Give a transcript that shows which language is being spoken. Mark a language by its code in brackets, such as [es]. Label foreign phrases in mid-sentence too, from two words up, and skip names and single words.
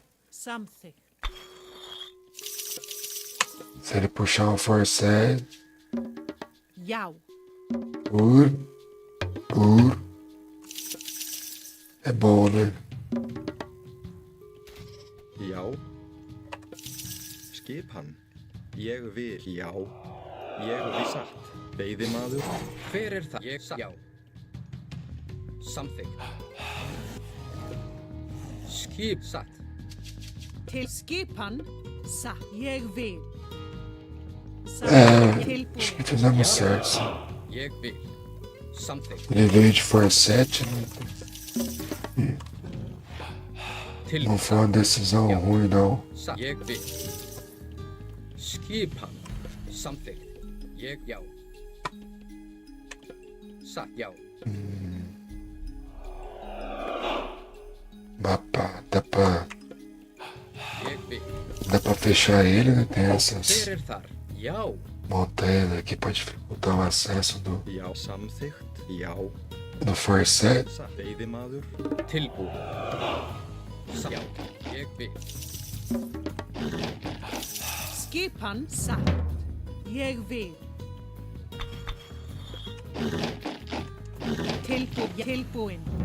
[is] Samþykkt. [pt] Se ele puxar um forced [is] Já. [pt] por é bom, né? [is] Já. Skipan. Ég vil. Já. Ég vil. Satt. Veiðimaður. Hver er það? Ég satt. Já. Samþykkt. Skip. Satt. Til skipan. Satt. Ég vil. [pt] É, [is] Tilbúin. [pt] acho que fizemos certo, sim. [is] Ég vil. Samþykkt. [pt] Ele veio de Force 7, né? [is] Til. [pt] Não foi uma decisão ruim, não. [is] Satt. Ég vil. Skipan. Samþykkt. Ég. Já. Satt. Já. [pt] Mapa, [is] Ég vil. [pt] dá pra fechar ele, né? Tem [is] Hver [pt] essas [is] er þar? Já. [pt] montanhas aqui pra dificultar o acesso [is] Já. Samþykkt. Já. [pt] do Force 7. [is] Satt. Veiðimaður. Tilbúin. Satt. Já. Ég vil. Skipan. Satt. Ég vil. Tilbúin.